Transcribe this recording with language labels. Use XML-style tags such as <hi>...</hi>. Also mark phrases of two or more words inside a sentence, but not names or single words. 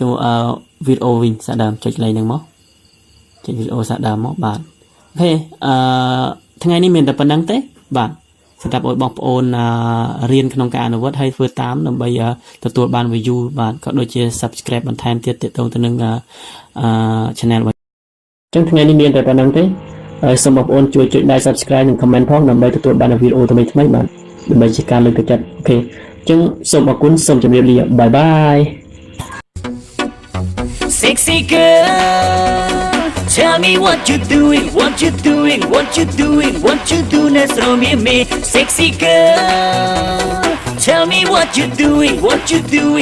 <km>វីដេអូវិញសាដើមចុចលេខហ្នឹងមកចុចវីដេអូសាដើមមកបាទអូខេថ្ងៃនេះមានតែប៉ុណ្្នឹងទេបាទសម្រាប់ឲ្យបងប្អូនរៀនក្នុងការអនុវត្តហើយធ្វើតាមដើម្បីទទួលបាន view បាទក៏ដូចជា subscribe បន្ថែមទៀតទាក់ទងទៅនឹងchannel របស់អញ្ចឹងថ្ងៃនេះមានតែប៉ុណ្្នឹងទេហើយសូមបងប្អូនជួយចុច</km> <en>like subscribe</en> <km>និង comment ផងដើម្បីទទួលបានវីដេអូថ្មីៗបាទដើម្បីជាការលើកទឹកចិត្តអូខេអញ្ចឹងសូមអរគុណសូមជម្រាបលាបាយបាយ</km> <en>Sexy girl, tell me what you doing, what you doing, what you doing, what you doing, that's on me. Sexy girl, tell me what you doing, what you doing.</en>